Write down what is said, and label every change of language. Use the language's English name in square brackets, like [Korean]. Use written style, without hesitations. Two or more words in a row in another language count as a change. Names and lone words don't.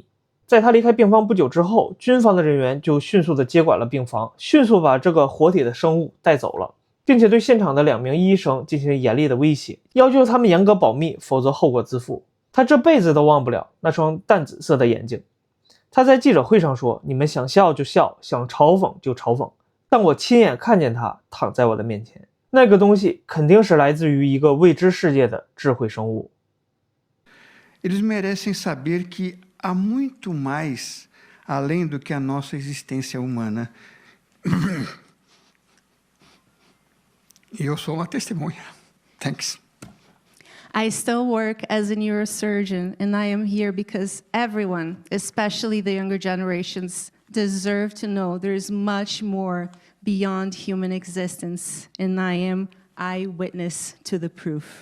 [Chinese] 在他离开病房不久之后，军方的人员就迅速地接管了病房，迅速把这个活体的生物带走了，并且对现场的2名医生进行严厉的威胁，要求他们严格保密，否则后果自负。他这辈子都忘不了那双淡紫色的眼睛。他在记者会上说，你们想笑就笑，想嘲讽就嘲讽，但我亲眼看见他躺在我的面前。那个东西肯定是来自于一个未知世界的智慧生物。 [Portuguese] Eles merecem saber que há muito mais além do que a nossa existência humana. E eu sou uma testemunha. [English] Thanks. I still work as a neurosurgeon, and I am here because everyone, especially the younger generations, deserve to know there is much more beyond human existence, and I am eyewitness to the proof.